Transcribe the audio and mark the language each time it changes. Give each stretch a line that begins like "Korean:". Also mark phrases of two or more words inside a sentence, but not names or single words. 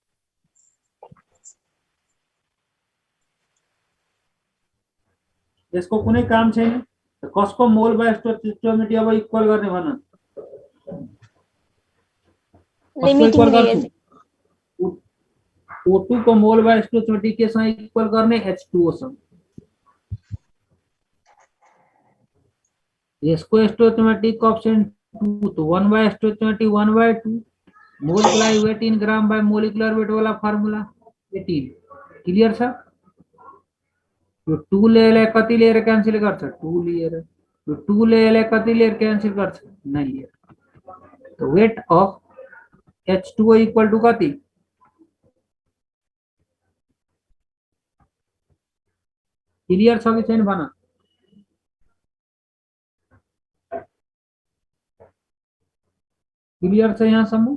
Nepali: यसको कुनै काम छैन त कसको
English: mole by stoichiometry
Nepali: अब इक्वल गर्ने भन
English: limiting reagent
Nepali: O2 को
English: mole by stoichiometry
Nepali: के सँग इक्वल गर्ने H2O सँग यसको
English: stoichiometry coefficient 2 to 1 stoichiometry 1/2 mole
Nepali: को लागि
English: weight in gram by molecular weight वाला
Nepali: फार्मूला 18 क्लियर छ यो 2 ले यसलाई कति लिएर क्यान्सल गर्छ 2 लिएर यो 2 ले यसलाई कति लिएर क्यान्सल गर्छ 9 लिएर
English: to weight of H2O equal to
Nepali: कति क्लियर छ कि छैन भन क्लियर छ यहाँसम्म